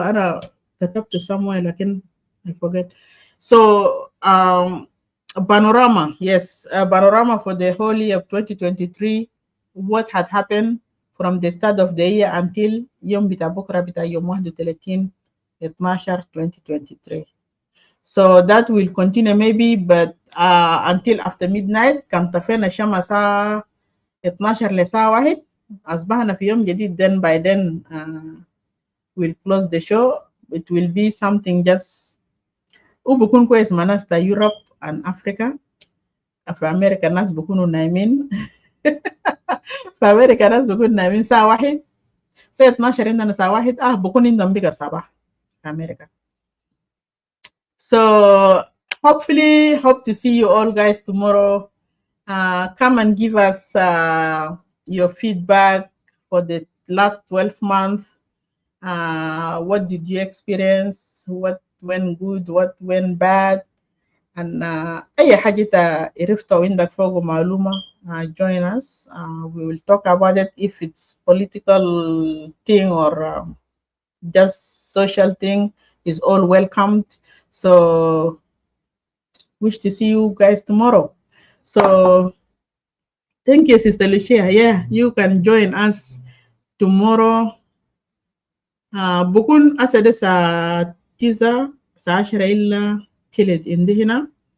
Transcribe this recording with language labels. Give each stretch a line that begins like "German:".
Arabic: أنا كتبته
English: somewhere لكن I forget. So panorama, yes, panorama for the whole year of 2023, what had happened from the start of the year until
Arabic: يوم بتاع بكرة بتاع يوم
English: 31/12/2023. So that will continue maybe, but until after midnight.
Arabic: كان طفينا الشمس الساعة 12 لساعة 1 أصبحنا في يوم جديد.
English: Then by then we'll close the show. It will be something just
Arabic: وبكون كويس مع ناس تا
English: Europe and Africa.
Arabic: في أمريكا الناس بكونوا نايمين. في أمريكا الناس بكونوا نايمين الساعة 1، الساعة 12 عندنا الساعة 1 بكون عندهم بقى الصباح في أمريكا.
English: So hopefully, hope to see you all guys tomorrow. Come and give us your feedback for the last 12 months. what did you experience, what went good, what went bad, and
Arabic: أي حاجة عرفتها وعندك فوق معلومة,
English: join us. We will talk about it, if it's political thing or just social thing is all welcomed. So wish to see you guys tomorrow. So thank you, Sister Lucia. Yeah, you can join us tomorrow.
Arabic: بكون أسد الساعة 9 الساعة 10 إلا تلت عندي هنا.